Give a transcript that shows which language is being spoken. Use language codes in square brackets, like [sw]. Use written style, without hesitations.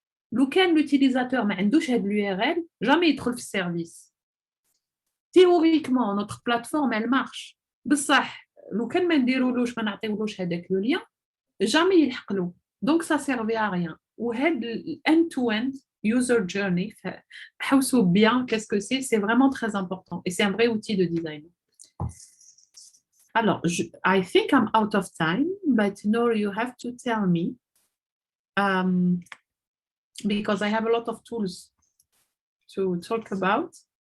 [fr] Lequel l'utilisateur n'a pas l'URL, jamais il trouve le service. Théoriquement, notre plateforme, elle marche. [ar] بصح لو كان ما نديرولوش ما نعطيولوش هذاك [fr] le lien, jamais [ar] يلحق له. [fr] Donc ça servait à rien. [ar] وهذا [en] end-to-end user journey, [ar] حوسوا [fr] bien qu'est-ce que c'est vraiment très important et c'est un vrai outil de design. Alors, [en] I think I'm out of time, but Noor, you have to tell me because I have a lot of tools to talk about.